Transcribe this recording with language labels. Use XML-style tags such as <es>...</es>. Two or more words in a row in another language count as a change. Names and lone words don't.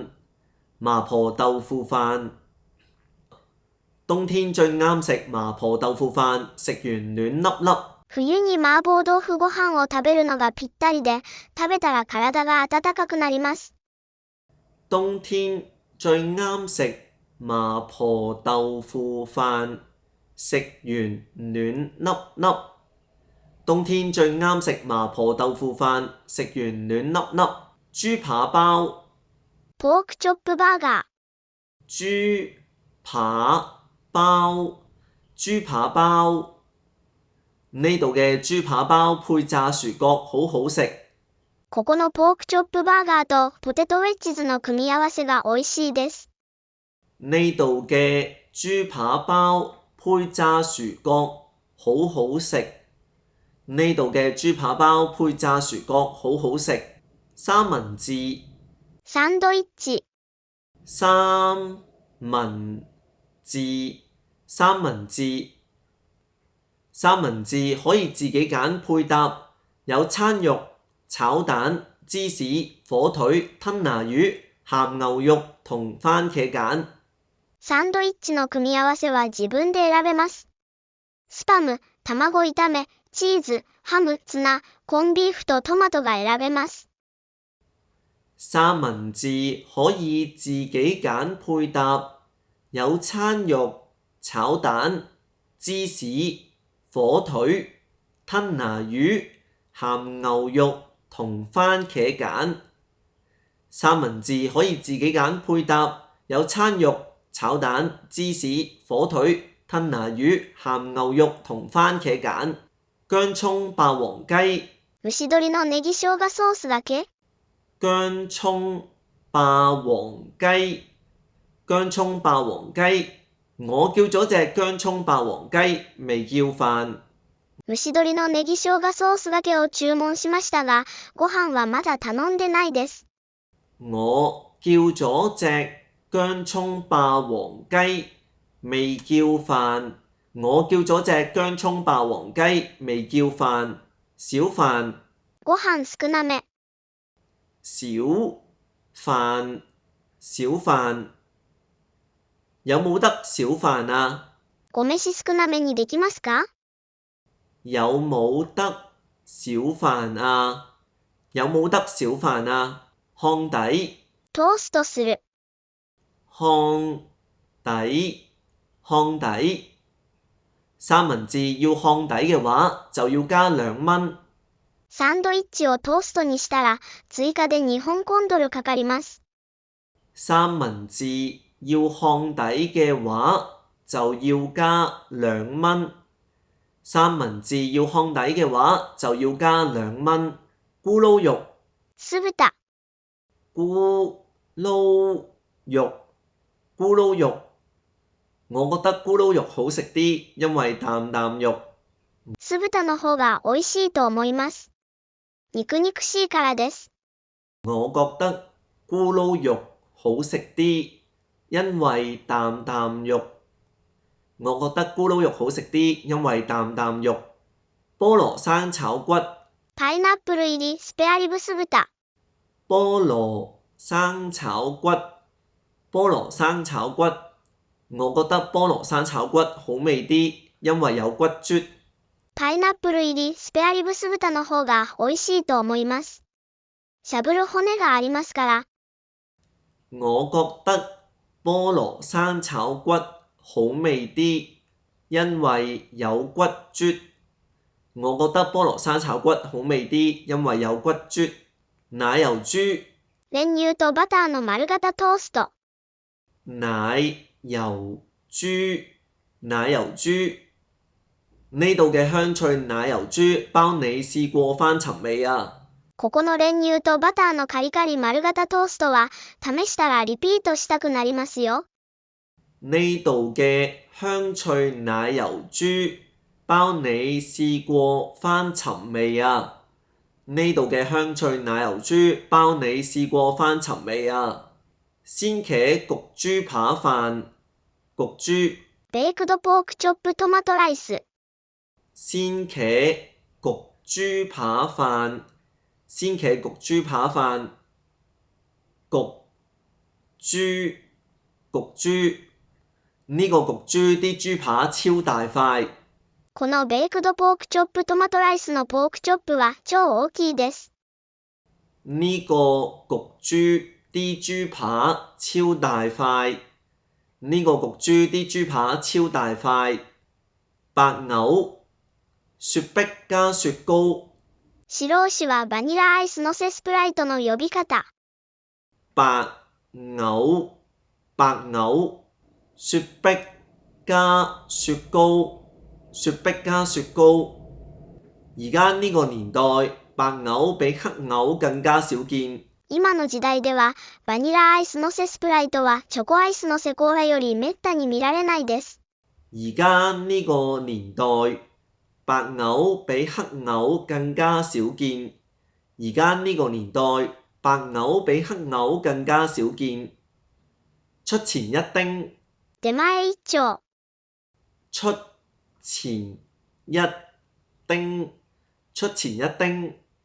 <yue>麻婆豆腐飯。冬天最啱食麻婆豆腐飯，食完暖粒粒。</yue> <ja>冬に麻婆豆腐ご飯を食べるのがぴったりで、食べたら体が温かくなります。</ja> <yue>冬天最啱食麻婆豆腐飯，食完暖粒粒。冬天最啱食麻婆豆腐飯，食完暖粒粒。豬扒包。</yue> <ja>ポークチョップバーガー。</ja> <yue>豬扒包。豬扒包。呢度嘅豬扒包配炸薯角好好食。</yue> <ja>ここのポークチョップバーガーとポテトウェッジズの組み合わせが美味しいです。</ja> <yue>呢度嘅豬扒包配炸薯角好好食。呢度嘅豬扒包配炸薯角好好食。三文治。</yue> <ja>サンドイッチ。</ja> <yue>三文治。三文治。三文治可以自己揀配搭，有餐肉、炒蛋、芝士、火腿、吞拿魚、 鹹牛肉同番茄鹼。</yue> <ja>サンドイッチの組み合わせは自分で選べます。スパム、卵炒め、チーズ、ハム、ツナ、コンビーフとトマトが選べます。</ja> <yue>三文治可以自己揀配搭，有餐肉、炒蛋、芝士、火腿、吞拿魚、鹹牛肉同番茄鹼。三文治可以自己揀配搭，有餐肉、炒蛋、芝士、火腿、吞拿魚、鹹牛肉同番茄鹼。薑葱霸王雞。</yue> <ja>蒸し鶏のネギ生姜ソースだけ？</ja> <yue>薑葱霸王雞。薑葱霸王雞。我叫咗隻薑葱霸王雞，未叫飯。</yue> <ja>蒸し鶏のネギ生姜ソースだけを注文しましたが、ご飯はまだ頼んでないです。</ja> <yue>我叫咗隻薑葱霸王雞，未叫飯。我叫咗隻薑葱霸王雞，未叫飯。小飯。</yue> <ja>ご飯少なめ。</ja> <yue>小飯。小飯。有冇得小飯啊？</yue> <ja>ご飯少なめにできますか？</ja> <yue>有冇得小飯啊？有冇得小飯啊？烘底。</yue> <ja>トーストする。</ja> <yue>烘底。烘底。三文治要烘底嘅話，就要加2蚊。</yue> <ja>サンドイッチをトーストにしたら、追加で日本コンドルかかります。</ja> <yue>三文治要烘底嘅話，就要加2蚊。三文治要烘底嘅話，就要加2蚊。咕嚕肉。</yue> <ja>酢豚。</ja> <yue>咕嚕肉。咕嚕肉。我覺得咕嚕肉好食啲，因為啖啖肉。</yue> <ja>酢豚の方が美味しいと思います。肉々しいからです。</ja> <yue>我覺得咕嚕肉好食啲，因為啖啖肉。我覺得咕嚕肉好食啲，因為啖啖肉。菠蘿生炒骨。</yue> <ja>パイナップル入りスペアリブ酢豚。</ja> <yue>菠蘿生炒骨。菠蘿生炒骨。我覺得菠蘿生炒骨好味啲，因為有骨啜。</yue> <ja>パイナップル入りスペアリブ酢豚の方が美味しいと思います。しゃぶる骨がありますから。</ja> <yue>我覺得菠蘿生炒骨好味啲，因為有骨啜。我覺得菠蘿生炒骨好味啲，因為有骨啜。奶油豬。</yue> <ja>練乳とバターの丸型トースト。</ja> <yue>奶油豬。奶油豬。呢度嘅香脆奶油豬包你試過翻尋味啊！</yue> <ja>ここの練乳とバターのカリカリ丸型トーストは試したらリピートしたくなりますよ。</ja> <yue>呢度嘅香脆奶油豬包你試過翻尋味啊！呢度嘅香脆奶油豬包你試過翻尋味啊！鮮茄焗豬扒飯。焗豬。</yue> <ja>ベイクドポークチョップトマトライス。</ja> <yue>鮮茄焗豬扒飯。鮮茄焗豬扒飯。焗豬。焗豬。呢個焗豬啲豬扒超大塊。</yue> <ja>このベイクドポークチョップトマトライスのポークチョップは超大きいです。</ja> <yue>呢個焗豬啲豬扒超大塊。呢個焗豬啲豬扒超大塊。白牛。雪碧加雪糕。</yue> <ja>白牛はバニラアイスのせスプライトの呼び方。</ja> <yue>白牛。白牛。雪碧加雪糕。雪碧加雪糕。而家呢個年代，白牛比黑牛更加少見。</yue> <ja>今の時代では、バニラアイスのせスプライトはチョコアイスのせコーラよりめったに見られないです。</ja> <yue>而家呢個年代，白牛比黑牛更加少見。而家呢個年代，白牛比黑牛更加少見。出前一丁。出前一丁。出前一丁。出前一丁。</yue>